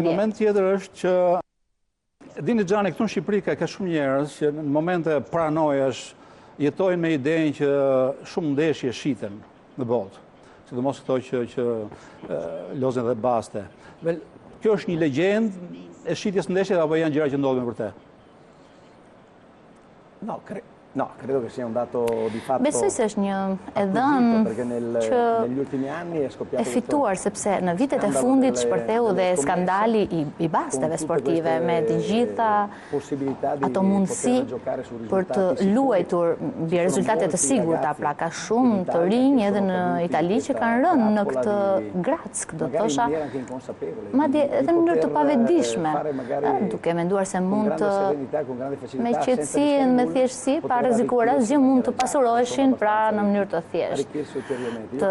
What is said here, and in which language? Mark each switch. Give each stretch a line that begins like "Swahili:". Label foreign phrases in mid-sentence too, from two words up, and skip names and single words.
Albanian: Një moment tjetër është që dini Gianni, këtu në Shqipëri ka shumë njerëz që në momente paranojash jetojnë me idenë që shumë ndeshje shiten në botë, sidomos këto që lozën dhe baste. Kjo është një legjendë e shitjes ndeshjeve apo janë gjëra që ndodhin me vërtet?
Italian: No, credo che sia un dato di fatto.
Albanian: Besoj se është një e dhënë që e fituar, sepse në vitet e fundit shpërtheu dhe skandali i basteve sportive me të gjitha ato mundësi për të luajtur mbi rezultate të sigurta, pra ka shumë të rinj edhe në Itali që kanë rënë në këtë grack, do të thosha, madje edhe në mënyrë të pavetëdijshme, duke menduar se mund të me qetësi dhe me thjeshtësi pa rrezikuar asgjë mund të pasuroheshin, pra në mënyrë të thjeshtë.